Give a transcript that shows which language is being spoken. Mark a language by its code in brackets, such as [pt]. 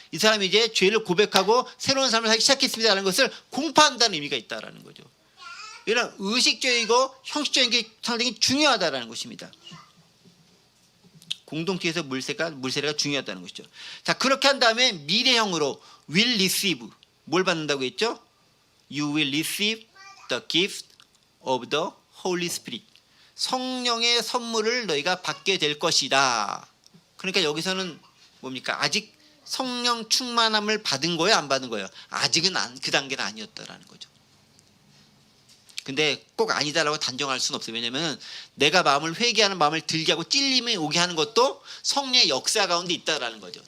[ko] 이 사람이 이제 죄를 고백하고 새로운 삶을 살기 시작했습니다라는 것을 공포한다는 의미가 있다는 거죠. 이런 의식적이고 형식적인 게 상당히 중요하다는 것입니다. 공동체에서 물세례가 중요하다는 것이죠. 자, 그렇게 한 다음에 미래형으로 [en] will receive [ko] 뭘 받는다고 했죠? [en] You will receive the gift of the Holy Spirit. [ko] 성령의 선물을 너희가 받게 될 것이다. 그러니까 여기서는 뭡니까? 아직 성령 충만함을 받은 거예요? 안 받은 거예요? 아직은 그 단계는 아니었다라는 거죠. 근데 꼭 아니다라고 단정할 수는 없어요. 왜냐하면 내가 마음을 회개하는 마음을 들게 하고 찔림이 오게 하는 것도 성령의 역사 가운데 있다라는 거죠.